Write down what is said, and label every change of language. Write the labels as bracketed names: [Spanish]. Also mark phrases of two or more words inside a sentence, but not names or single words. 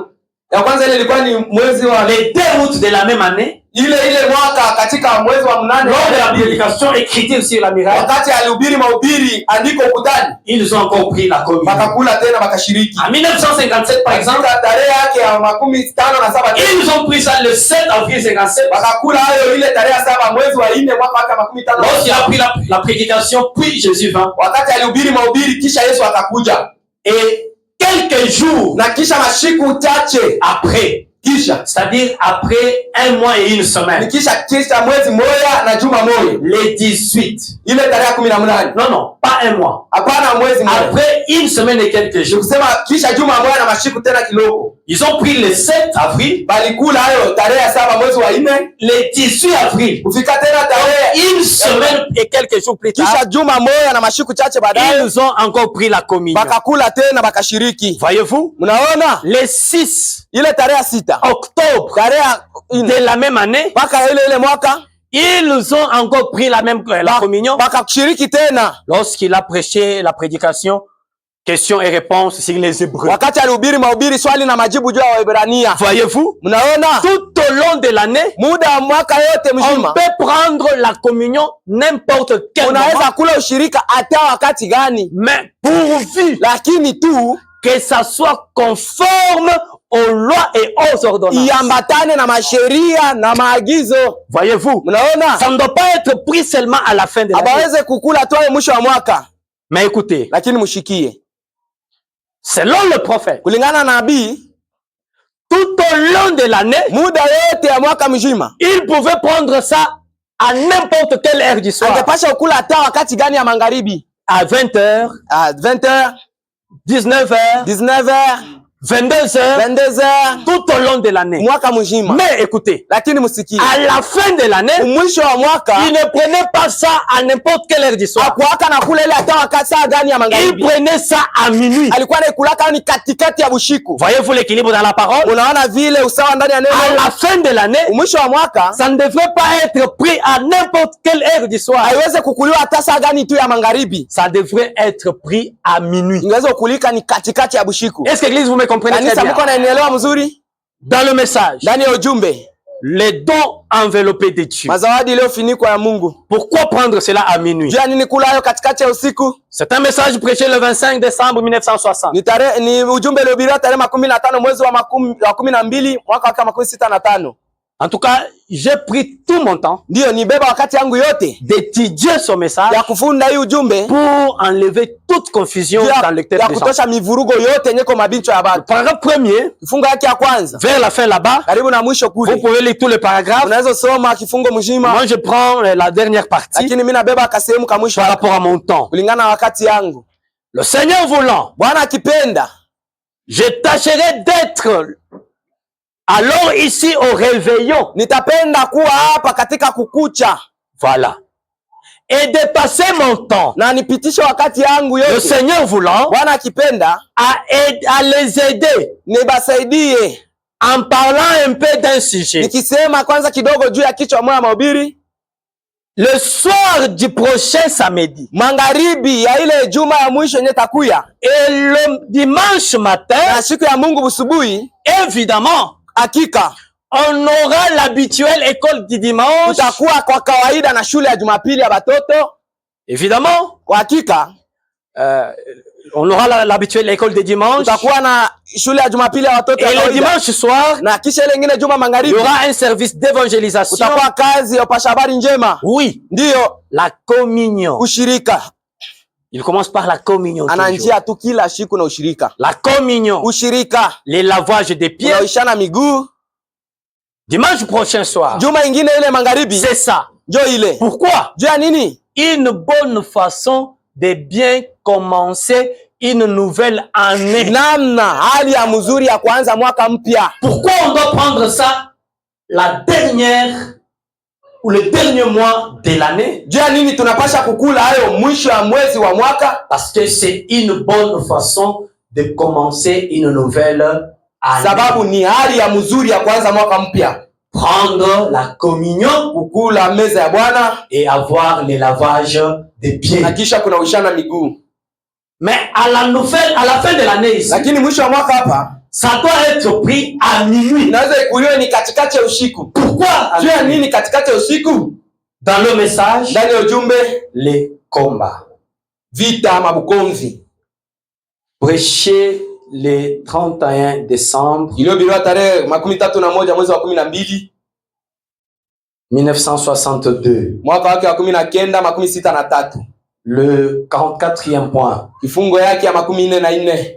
[Swahili] Ya kwanza ile ilikuwa ni mwezi wa [French] les 2 août de la même année. [Swahili] Ile mwaka katika mwezi wa 8 [French] lors de la prédication écrite sur la miracle. [Swahili] Wakati alihubiri mahubiri andiko ukutani. [French] Ils ont encore pris la communion. [Swahili] Bakakula tena bakashiriki. [French] En 1957 par exemple, [Swahili] tarehe yake ya 57 [French] ils ont pris ça le 7 avril 57. [Swahili] Bakakula hayo ile tarehe 7 mwezi wa 4 mwaka wa 55. [French] Lorsqu'il a pris la prédication puis Jésus vint. [Swahili] Wakati alihubiri mahubiri kisha Yesu akakuja. [French] Et quelques jours [Swahili] na kisha mashiku chache [French] après, [Swahili] kisha [French] c'est-à-dire après 1 mois et 1 semaine, [Swahili] kisha mwezi moja na juma moja, [French] les 18 [Swahili] ile tarehe 18. [French] non pas 1 mois, [Swahili] hapana mwezi moja, [French] après 1 semaine et quelques jours, [Swahili] kusema kisha juma moja na mashiku tena kidogo. [French] Ils ont pris le 7 avril, [Swahili] balikula hayo tarehe 7 mwezi wa 4, [French] le 18 avril, [Swahili] kufika tena tarehe [French] 1 semaine et quelques jours plus tard, [Swahili] kisha juma moja na mashiku chache baadaye, [French] ils ont encore pris la communion. [Swahili] Bakakula tena bakashiriki. [French] Voyez-vous? [Swahili] Mnaona? [French] Le 6 [Swahili] ile tarehe 6 [French] octobre de la même année, [Swahili] baka ile mwaka, [French] ils ont encore pris la communion. [Swahili] Bakashiriki tena [French] Lorsqu'il a prêché la prédication, questions et réponses sur les Hébreux. [Swahili] Wakati alihubiri mahubiri swali na majibu juu ya Waebrania. [French] Voyez-vous? [Swahili] Mnaona? [French] Tout au long de l'année, [Swahili] muda wa mwaka yote mzima, [French] on peut prendre la communion n'importe quel moment. [Swahili] Unaweza kula ushirika hata wakati gani, [French] mais pourvu [Swahili] lakini tu [French] que ça soit conforme aux lois et aux ordonnances. [Swahili] iambatane na masheria na maagizo. [French] Voyez-vous, [Swahili] Mnaona? [French] ça ne doit pas être pris seulement à la fin de l'année. [Swahili] Abaweze kukula tu mwisho wa mwaka. [French] Mais écoutez, [Swahili] Lakini mushikie. [French] selon le prophète, [Swahili] Kulingana na nabii, [French] tout au long de l'année, [Swahili] muda yote ya mwaka mzima [French] il pouvait prendre ça à n'importe quelle heure du soir. [Swahili] angepasha kukula hata wakati gani ya magharibi. [French] À 20h, À 20h, 19h, 19h, 22h, 22h, tout au long de l'année. [Swahili] mwaka mzima. [French] Mais écoutez, [Swahili] Lakini musikie. [French] à la fin de l'année, [Swahili] Mwisho wa mwaka [French] il ne prenait pas ça à n'importe quelle heure du soir. [Swahili] akuaka na kula ile hata wakati saa gani ya [French] Il [Swahili] magharibi. [French] prenait ça à minuit. [Swahili] Alikuwa anakulaka ni katikati ya bushiku. [French] Voyez-vous l'équilibre dans la parole? [Swahili] Unaona vile usawa ndani ya [French] À [Swahili] neno. [French] la fin de l'année, [Swahili] Mwisho wa mwaka [French] ça ne devrait pas être pris à n'importe quelle heure du soir. [Swahili] haiweze kukuliwa hata saa gani tu ya magharibi. [French] Ça devrait être pris à minuit. [Swahili] Ingeweza kukulika ni katikati ya bushiku. [French] Est-ce que l'église, vous me comprenez très [Swahili] Kanisa [French] bien? [Swahili] mko naelewa mzuri? [French] Dans le message, [Swahili] Ndani ya ujumbe, [French] les dons enveloppés de Dieu. [Swahili] mazawadi iliyofunikwa ya Mungu. [French] Pourquoi prendre cela à minuit? [Swahili] Jua nini kula hayo katikati ya usiku? [French] C'est un message prêché le 25 décembre 1960. [Swahili] Ni ujumbe uliohubiriwa tarehe 15 mwezi wa 12 mwaka wa 65. [French] En tout cas, j'ai pris tout mon temps [Swahili] Ndio nibeba wakati yangu yote [French] d'étudier ce message [Swahili] ya kufunda hii ujumbe [French] pour enlever toute confusion dans le texte [Swahili] ya [French] des gens. [Swahili] kutosha mivurugo yote yenye kwa mabincho ya batu. [French] Paragraphe premier, [Swahili] Kifungo yake ya kwanza [French] vers la fin là-bas, [Swahili] karibu na mwisho [French] vous [Swahili] kule [French] pouvez lire tous les paragraphes. [Swahili] unaweza soma kifungo mzima, [French] Moi, je prends la dernière partie [Swahili] lakini mimi nabeba kasehemu ka mwisho [French] par rapport à mon temps. [Swahili] kulingana na wakati yangu. [French] Le Seigneur voulant, [Swahili] Bwana akipenda, [French] je tâcherai d'être alors ici au réveillon. [Swahili] nitapenda kuwa hapa katika kukucha [French] Voilà. Et de passer mon temps, [Swahili] na nipitishe wakati yangu [French] le [Swahili] yote. [French] Seigneur voulant, [Swahili] Bwana akipenda, [French] à les aider [Swahili] nibasaidie [French] en parlant un peu d'un sujet. [Swahili] nikisema kwanza kidogo juu ya kichwa moja mahubiri. [French] Le soir du prochain samedi [Swahili] Magharibi ya ile juma ya mwisho yenye takuya [French] et le dimanche matin, [Swahili] na siku ya Mungu busubuhi, [French] évidemment, [Swahili] hakika [French] on aura l'habituelle école du dimanche. [Swahili] tutakuwa kwa kawaida na shule ya Jumapili ya batoto. [French] Évidemment, [Swahili] Kwa hakika [French] on aura l'habituelle école de dimanche. [Swahili] tutakuwa na shule ya Jumapili ya watoto ya [French] Et le [Swahili] kawaida. [French] dimanche soir, [Swahili] Na kisha ile nyingine juma [French] il y [Swahili] magharibi [French] aura un service d'évangélisation. [Swahili] kutakuwa kazi ya upasha habari njema. [French] Oui, [Swahili] Ndiyo [French] la communion. [Swahili] ushirika. [French] Il commence par la communion. [Swahili] Ana [French] toujours. [Swahili] njia tu kila siku na ushirika. [French] La communion, [Swahili] Ushirika, [French] les lavages des pieds. [Swahili] unaoishana miguu. [French] Dimanche prochain soir, [Swahili] Juma ingine ile magharibi [French] c'est ça. [Swahili] njo ile. [French] Pourquoi? [Swahili] Juu ya nini? [French] Une bonne façon de bien commencer une nouvelle année. [Swahili] Namna hali ya mzuri ya kuanza mwaka mpya. [French] Pourquoi on doit prendre ça la dernière ou le dernier mois de l'année? [Swahili] Juu ya nini tunapasha kukula hayo mwisho ya mwezi wa mwaka? [French] Parce que c'est une bonne façon de commencer une nouvelle année. [Swahili] Sababu ni hali ya mzuri ya kuanza mwaka mpya. [French] Prendre la communion [Swahili] Kukula meza ya Bwana [French] et avoir les lavages des pieds. [Swahili] na kisha kuna uishana miguu. [French] Mais à la fin de l'année ici, [Swahili] Lakini mwisho wa mwaka hapa [French] ça doit être pris à minuit. [Swahili] inaweza ikuliwe ni katikati ya usiku. [French] Pourquoi? [Swahili] Juu ya nini katikati ya usiku? [French] Dans le message, [Swahili] Ndani ya ujumbe [French] les combats. [Swahili] vita ama bukomvi. [French] Prêcher le 31 décembre Iliyohubiriwa tarehe 31 mwezi wa 12 1962. [Swahili] mwaka wake wa 1963. [French] Le 44e point. [Swahili] Kifungo yake ya 44.